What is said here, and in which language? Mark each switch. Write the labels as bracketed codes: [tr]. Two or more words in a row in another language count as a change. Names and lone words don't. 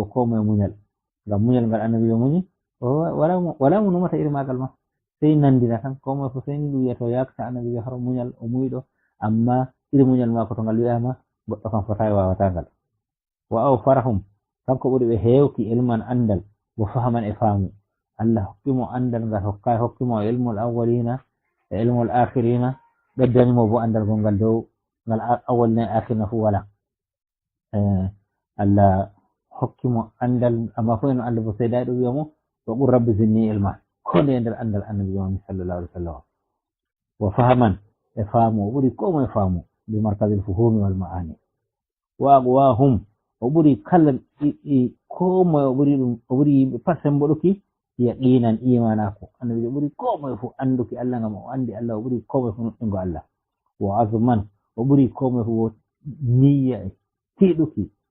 [ff] komoye muñal ngam muñal ngal annabi o muñi wala mo numata iri magal ma sai nandina tan komoye fu sai ni ɗum wiyato yakta annabi har muñal o muyɗo amma iri muñal mako to ngal wiyama goɗɗo kam fotawi wawata ngal wa aw farahum kanko ɓuri ɓe hewki ilman andal wo fahaman e faamu Allah hokkimo andal ngal hokkimo [ar] علم الأولين [ff] e [ar] علم الآخرين [ff] ɓeddanimo bo andal gongal dow ngal awwalina e akhirina fu wala Allah hokkimo andal amma fo en Allah bo seedayi ɗo wiyamo [ar] وقل رب زدني علما [ff] ko nde nder andal annabi jooni [ar] صلى الله عليه وسلم [ff] wa fahaman e faamu o ɓuri komo e faamu [ar] بمركز الفهوم والمعاني وأقواهم [ff] o ɓuri kala komoye o ɓuri yimɓe pat semboɗuki yaqinan imanako annabijo ɓuri komoye fu anduki Allah ngam o andi Allah o ɓuri komoye fu nuɗɗingo Allah wa azman o ɓuri komoye fu niyya e tiiɗuki